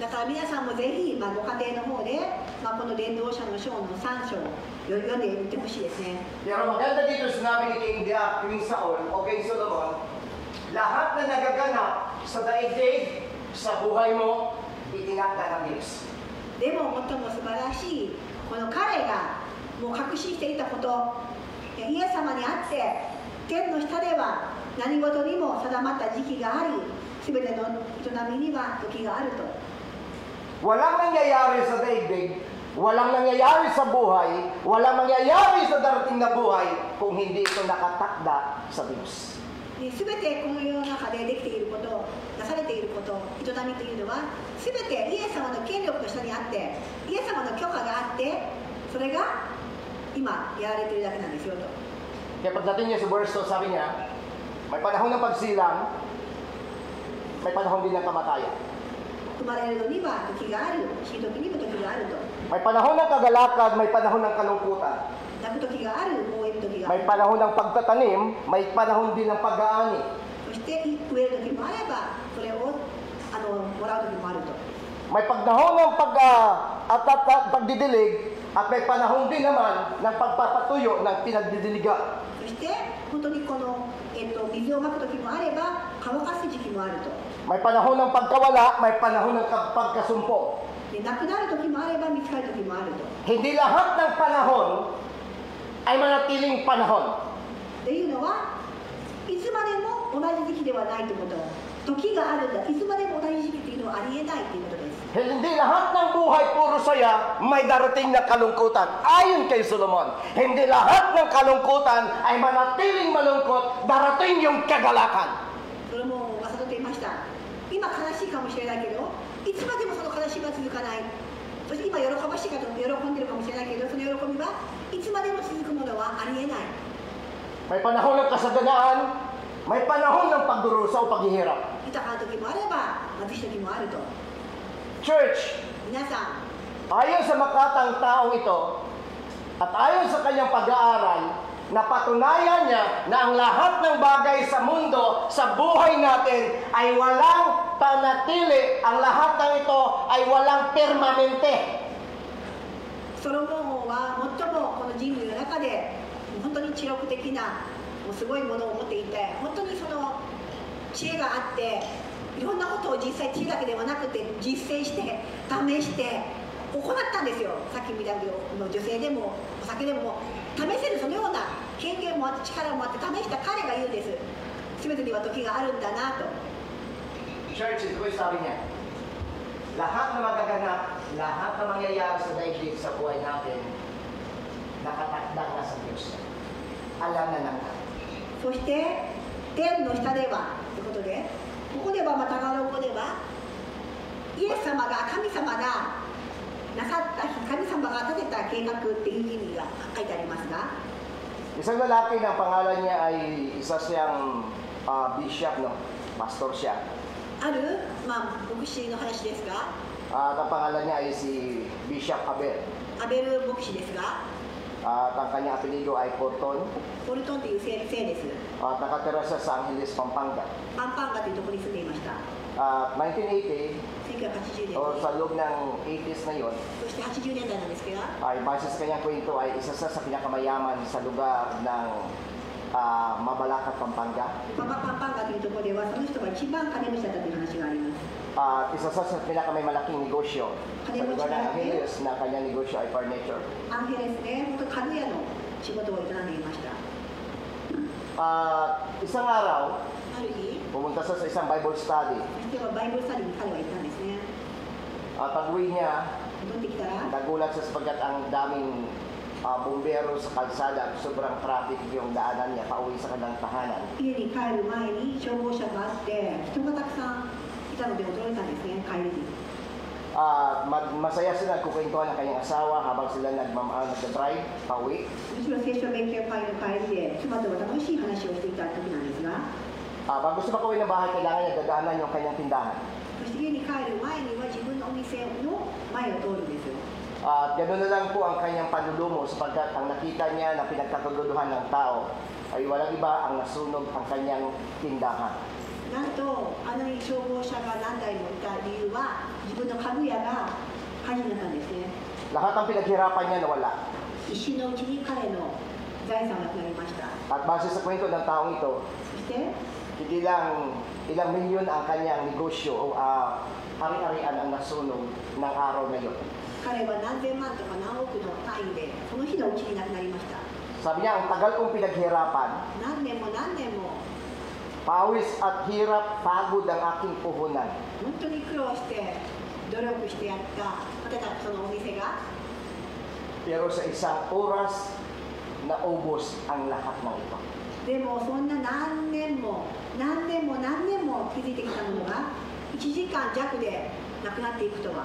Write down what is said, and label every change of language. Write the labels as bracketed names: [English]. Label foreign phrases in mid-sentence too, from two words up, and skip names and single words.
[Japanese] だから皆さんもぜひ、ご家庭の方で、この伝道者の書の3章読んでみてほしいですね。 [Filipino] Pero maganda dito sinabi ni King Saul o King Solomon, lahat na nagaganap sa daigdig, sa buhay mo, itinakda ng Diyos. [Japanese] でも最も素晴らしい、この彼がもう確信していたこと、イエス様にあって、天の下では何事にも定まった時期があり、すべての営みには時があると。 [Filipino] Walang nangyayari sa daigdig, walang nangyayari sa buhay, walang nangyayari sa darating na buhay kung hindi ito nakatakda sa Diyos. [Japanese] すべてこの世の中でできていること、なされていること、営みというのは、すべてイエス様の権力の下にあって、イエス様の許可があって、それが今やられているだけなんですよと。 [Filipino] Kaya pagdating niya sa verse 2, sabi niya, may panahon ng pagsilang, may panahon din ng kamatayan. [Japanese] 生まれるのには時がある、死ぬ時にも時があると。 [Filipino] May panahon ng kagalakan, may panahon ng kalungkutan. [Japanese] 泣く時がある、応援の時があ [Filipino] May [Japanese] る。 [Filipino] panahon ng pagtatanim, may panahon din ng pag-aani. [Japanese] そして植える時もあれば、それをもらう時もあると。 [Filipino] May panahon ng pagdidilig at may panahon din naman ng pagpapatuyo ng pinagdidiligan. [Japanese] そして本当にこの、水をまく時もあれば、乾かす時期もあると。 [Filipino] May panahon ng pagkawala, may panahon ng pagkasumpo. [Japanese] でなくなる時もあれば、見つかる時もあると。 [Filipino] Hindi lahat ng panahon ay manatiling panahon. [Japanese] っていうのは、いつまでも同じ時期ではないということ。時があるんだ。いつまでも同じ時期というのはありえないということです。 [Filipino] Hindi lahat ng buhay puro saya, may darating na kalungkutan. Ayon kay Solomon, hindi lahat ng kalungkutan ay manatiling malungkot, darating yung kagalakan. [Japanese] それも正人と言いました。今悲しいかもしれないけど、いつまでもその悲しみは続かない。そして今喜ばしいかと喜んでるかもしれないけど、その喜びはいつまでも続くものはありえない。 [Filipino] May panahon ng kasaganaan, may panahon ng pagdurusa o paghihirap. [Japanese] 豊かな時もあれば、貧しい時もあると。 Church, 皆さん、 [Filipino] ayon sa makatang taong ito, at ayon sa kanyang pag-aaral, napatunayan niya na ang lahat ng bagay sa mundo, sa buhay natin, ay walang panatili. Ang lahat ng ito ay walang permanente. [Japanese] ソロモン王は最もこの人類の中で本当に知力的なもうすごいものを持っていて、本当にその知恵があって、いろんなことを実際知恵だけではなくて実践して試して行ったんですよ。さっき見たけど女性でもお酒でも試せるそのような権限もあって力もあって試した彼が言うんです。全てには時があるんだなと。 [Filipino] Church, ito yung sabi niya, lahat na magaganap, lahat na mangyayari sa daigdig sa buhay natin, nakatakda na sa Diyos. Alam na ng lahat. [Japanese] そして天の下ではということで、ここではまたガロ語ではイエス様が神様がなさった神様が立てた計画っていう意味が書いてありますが、 [Filipino] Isang lalaki na pangalan niya ay isa siyang bishop, no? Pastor siya. [Japanese] ある、牧師の話ですが、 [Filipino] At ang pangalan niya ay si Bishop Abel. [Japanese] アベル牧師ですが、 [Filipino] At ang kanyang apelido ay Porton. [Japanese] ポルトンという姓です。 [Filipino] At nakatira siya sa Angeles, Pampanga. [Japanese] パンパンガというところに住んでいました。 1980, 1980年 o 代、 [Filipino] sa loob ng 80s na yon, [Japanese] そして80年代なんですけど、 [Filipino] ay base sa kanyang kwento ay isa siya sa pinakamayaman sa lugar ng Mabalacat, Pampanga. [Japanese] パンパンガというところではその人が一番金持ちだったという話があります。 [Filipino] At isa siya sa pinakamalaking negosyo sa lugar ng Angeles na kanyang negosyo ay furniture. [Japanese] アンヘレスで本当家具屋の仕事を営んでいました。 [Filipino] Isang araw, [Japanese] ある日、 [Filipino] pumunta siya sa isang Bible study. [Japanese] そしてはバイブルスタディに彼は行ったんですね。 [Filipino] At pag-uwi niya, [Japanese] 戻ってきたら、 [Filipino] nagulat siya sapagkat ang daming bumbero sa kalsada, sobrang traffic yung daanan niya pauwi sa kanyang tahanan. [Japanese] 家に帰る前に消防車があって人がたくさんいたので驚いたんですね、帰りに。 [Filipino] Masaya sila nagkukwentuhan ng kanyang asawa habang sila nag-drive pauwi. [Japanese] むしろ聖書勉強会の帰りで妻とは楽しい話をしていた時なんですが、 [Filipino] Bago siya makauwi ng bahay, kailangan niya dadaanan yung kanyang tindahan. [Japanese] そして家に帰る前には自分のお店の前を通るんですよ。 [Filipino] At gano'n na lang po ang kanyang panlulumo sapagkat ang nakita niya na pinagkakaguluhan ng tao ay walang iba ang nasunog ang kanyang tindahan. [Japanese] なんとあの消防車が何台もいた理由は自分の家具屋が火事になったんですね。 [Filipino] Lahat ng pinaghirapan niya nawala. [Japanese] 一瞬のうちに彼の財産がなくなりました。 [Filipino] At base sa kwento ng taong ito, [Japanese] そして [Filipino] hindi lang ilang milyon ang kanyang negosyo o hari-harian ang nasunog ng araw na yun. [Japanese] 彼は何千万とか何億の単位でその日のうちに亡くなりました。 [Filipino] Sabi niya, ang tagal kong pinaghirapan, [Japanese] 何年も何年も [Filipino] pawis at hirap, pagod ang aking puhunan. [Japanese] 本当に苦労して努力してやった建てたそのお店が [Filipino] Pero sa isang oras, naubos ang lahat ng ito. [Japanese] でもそんな何年も何年も何年も築いてきたものが1時間弱でなくなっていくとは。